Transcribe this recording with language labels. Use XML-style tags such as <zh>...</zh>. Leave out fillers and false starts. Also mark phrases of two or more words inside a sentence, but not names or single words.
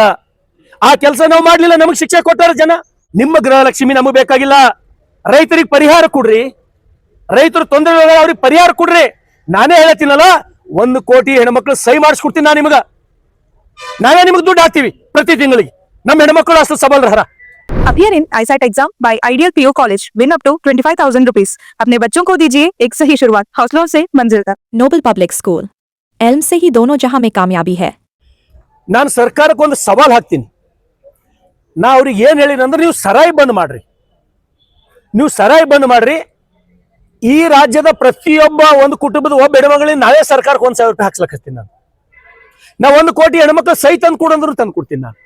<kn>ಆ ಕೆಲಸ ನಾವು ಮಾಡ್ಲಿಲ್ಲ, ನಮಗ್ ಶಿಕ್ಷೆ ಕೊಟ್ಟಾರ ಜನ. ನಿಮ್ಮ ಗೃಹಲಕ್ಷ್ಮಿ ನಮಗ್ ಬೇಕಾಗಿಲ್ಲ. ರೈತರಿಗೆ ಪರಿಹಾರ ಕೊಡ್ರಿ. ರೈತರು ತೊಂದರೆ ಅವ್ರಿಗೆ ಪರಿಹಾರ ಕೊಡ್ರಿ. ನಾನೇ ಹೇಳತ್ತೀನಲ್ಲ, 1 ಕೋಟಿ ಹೆಣ್ಮಕ್ಳು ಸಹಿ ಮಾಡಿಸ್ಕೊಡ್ತೀನಿ. ನಾವೇ ನಿಮಗೆ ದುಡ್ಡು ಹಾಕ್ತೀವಿ ಪ್ರತಿ ತಿಂಗಳಿಗೆ. ನಮ್ಮ ಹೆಣ್ಮಕ್ಳು ಅಷ್ಟು ಸಬಲರಹರ.</kn> <en>Appear in ISAT exam by Ideal PO College. Win up to 25,000 rupees.</en> <hi>अपने बच्चों को दीजिए एक सही शुरुआत. हौसलों से मंजिल तक. नोबल पब्लिक स्कूल एल्म से ही दोनों जहां में कामयाबी है.</hi> <kn>ನಾನು ಸರ್ಕಾರಕ್ಕೆ ಒಂದು ಸವಾಲ್ ಹಾಕ್ತೀನಿ. ನಾ ಅವ್ರಿಗೆ ಏನ್ ಹೇಳಿನಂದ್ರೆ, ನೀವು ಸರಾಯಿ ಬಂದ್ ಮಾಡ್ರಿ. ನೀವು ಸರಾಯಿ ಬಂದ್ ಮಾಡ್ರಿ. ಈ ರಾಜ್ಯದ ಪ್ರತಿಯೊಬ್ಬ ಒಂದು ಕುಟುಂಬದ ಒಬ್ಬ ಹೆಣ್ಮಗಳಿಗೆ ನಾವೇ ಸರ್ಕಾರಕ್ಕೆ 1,000 ರೂಪಾಯಿ ಹಾಕ್ಸ್ಲಕತ್ತೀನಿ. ನಾ 1 ಕೋಟಿ ಹೆಣ್ಮಕ್ಳು ಸಹಿ ತಂದು ಕೊಡಂದ್ರು ತಂದು ಕೊಡ್ತೀನಿ.</kn>